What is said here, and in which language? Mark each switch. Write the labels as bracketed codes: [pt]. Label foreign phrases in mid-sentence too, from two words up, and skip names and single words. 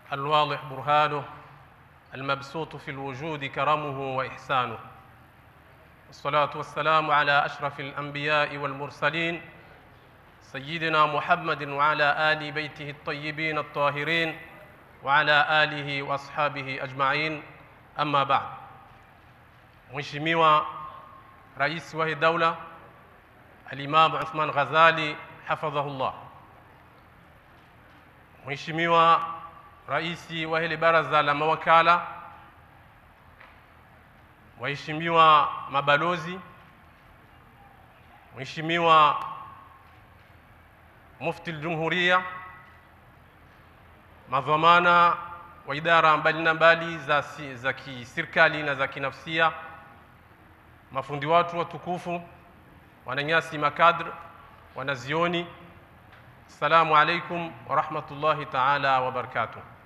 [ar] الواضح برهانه المبسوط في الوجود كرمه وإحسانه والصلاة والسلام على أشرف الأنبياء والمرسلين سيدنا محمد وعلى آل بيته الطيبين الطاهرين وعلى آله وأصحابه أجمعين أما بعد. [sw] Mheshimiwa Rais wa Daula Al-Imam Uthman Ghazali hafadhahullah, Mheshimiwa Rais wa hili baraza la mawakala, waheshimiwa mabalozi, Mheshimiwa Mufti al-Jumhuriya, madhamana wa idara mbalimbali za kiserikali na za kinafsia, mafundi watu watukufu, wananyasi makadr, wanazioni, [ar] السلام عليكم ورحمة الله تعالى وبركاته.